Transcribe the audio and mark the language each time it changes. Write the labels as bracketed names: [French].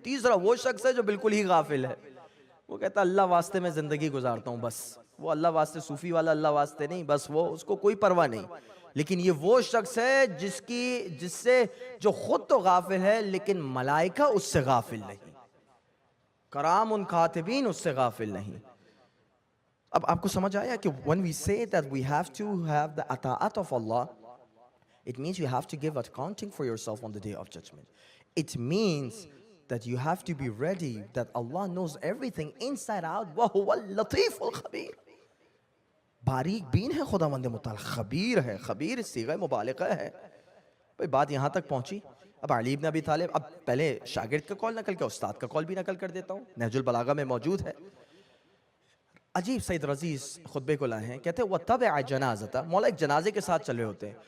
[Hindi] तीसरा वो शख्स है जो बिल्कुल ही गाफिल है. वो कहता अल्लाह वास्ते मैं जिंदगी गुजारता हूँ, बस. वो अल्लाह वास्ते, सूफी वाला अल्लाह वास्ते नहीं, बस वो, उसको कोई परवाह नहीं. लेकिन ये वो शख्स है जिससे जो खुद तो गाफिल है लेकिन मलाइका उससे गाफिल नहीं, करामुन कातिबीन उससे गाफिल नहीं. अब आपको समझ आया कि [English] when we say that we have to have the ata'at of Allah, it means you have to give accounting for yourself on the day of judgment. It means that you have to be ready that Allah knows everything inside out. [Arabic] وَهُوَ اللَّطِيفُ الْخَبِيرُ. [Hindi] बारीक been है खुदावंद मुताल, खबीर है. खबीर सीगा मुबालिगा है. भाई बात यहाँ तक पहुंची. अब अली इब्न अबी तालिब, अब पहले शागिर्द का कॉल नकल किया, उस्ताद का कॉल भी नकल कर देता हूँ, नहजुल बलागा में मौजूद है. अजीब सईद रजीज खुतबे को लाए हैं. कहते हैं वह तब जनाज़ता, मौला एक जनाजे के साथ चल रहे होते हैं.